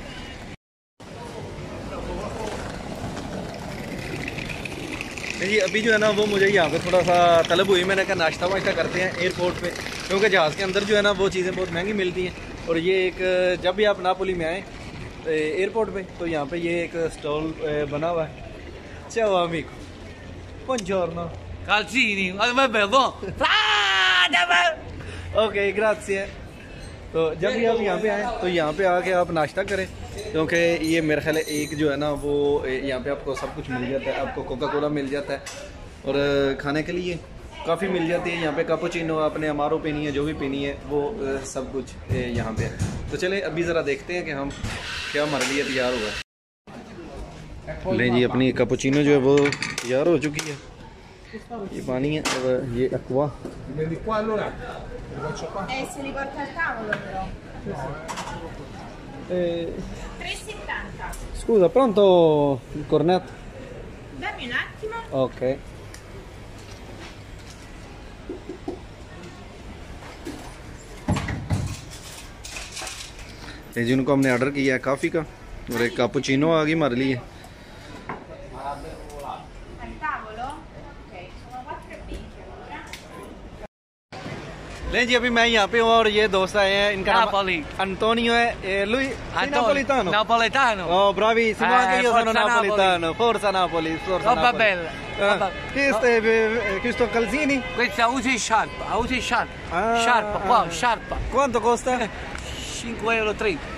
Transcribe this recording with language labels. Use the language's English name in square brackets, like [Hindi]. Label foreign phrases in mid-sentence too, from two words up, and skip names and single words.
[Hindi] जी अभी जो है ना वो मुझे यहाँ पे थोड़ा सा तलब हुई, मैंने कहा नाश्ता वाश्ता करते हैं एयरपोर्ट पे, क्योंकि जहाज़ के अंदर जो है ना वो चीज़ें बहुत महंगी मिलती हैं। और ये एक जब भी आप नापोली में आएँ एयरपोर्ट पे तो यहाँ पे ये एक स्टॉल बना हुआ है। [Italian] Ciao amico, buongiorno. Calzini, ma bello. ok grazie. [Hindi] तो जब भी आप यहाँ पे आएँ तो यहाँ पे आके आप नाश्ता करें, क्योंकि ये मेरे ख्याल है एक जो है ना वो यहाँ पे आपको सब कुछ मिल जाता है। आपको कोका कोला मिल जाता है और खाने के लिए काफ़ी मिल जाती है। यहाँ पे कैपुचिनो, आपने अमारो पीनी है, जो भी पीनी है वो सब कुछ यहाँ पे है। तो चले अभी ज़रा देखते हैं कि हम क्या हमारे लिए तैयार हुआ है। ले जी अपनी कैपुचिनो जो है वो तैयार हो चुकी है। ये पानी है और ये एक्वा। [Italian] Se li porta al tavolo però. 3,70. Scusa, pronto il cornetto? Dammi un attimo. [Hindi] ओके ये जिनको हमने ऑर्डर किया है कॉफ़ी का और एक कैपुचिनो आ गई हमारे लिए। [Italian] Al tavolo? Ok, sono 4 bicchieri allora. [Hindi] नहीं जी, अभी मैं यहाँ पे हूँ और ये दोस्त आए हैं, इनका नाम [Italian] Napoli. Antonio है, lui napolitano. Napoletano. Oh, bravissimo, anche io sono Forza napolitano. Forza Napoli, forza Roba Napoli. bella. Roba- Questo calzini? Questa usi sciarpa, Ah, Sciarpa, qua, sciarpa. Quanto costa? 5,30 €.